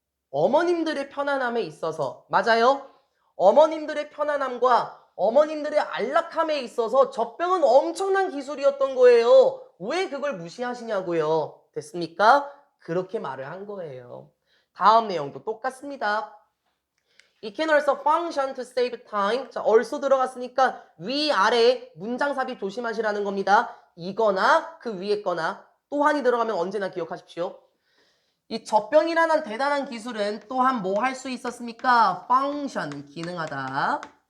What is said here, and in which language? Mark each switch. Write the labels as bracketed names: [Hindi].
[Korean] 어머님들의 편안함에 있어서 맞아요? 어머님들의 편안함과 어머님들의 안락함에 있어서 젖병은 엄청난 기술이었던 거예요. 왜 그걸 무시하시냐고요. 됐습니까? 그렇게 말을 한 거예요. 다음 내용도 똑같습니다. [English] It can also function to save time. [Korean] 자, also 들어갔으니까 위아래 문장삽입 조심하시라는 겁니다. 이거나 그 위에 거나 또한이 들어가면 언제나 기억하십시오. 이 젖병이라는 대단한 기술은 또한 뭐 할 수 있었습니까? function, 기능하다.